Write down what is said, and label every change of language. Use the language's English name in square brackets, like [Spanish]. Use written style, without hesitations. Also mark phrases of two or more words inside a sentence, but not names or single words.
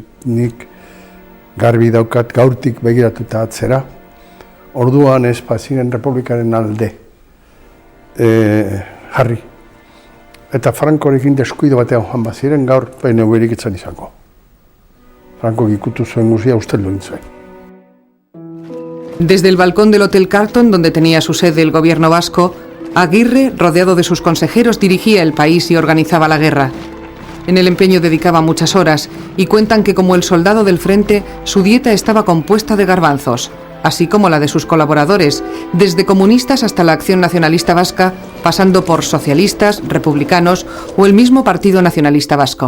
[Basque] Nik garbi daukat gaurtik begiratuta atzera, orduan ez baziren republikaren alde jarri. Eta Frankorekin deskuido batean joan baziren, gaur PNV-erik etzan izango. Franco ikutu zuen guzia usteldu intzuen. [Spanish] Desde el balcón del Hotel Carlton, donde tenía su sede el gobierno vasco, Aguirre, rodeado de sus consejeros, dirigía el país y organizaba la guerra. En el empeño dedicaba muchas horas y cuentan que, como el soldado del frente, su dieta estaba compuesta de garbanzos, así como la de sus colaboradores, desde comunistas hasta la Acción Nacionalista Vasca, pasando por socialistas, republicanos o el mismo Partido Nacionalista Vasco.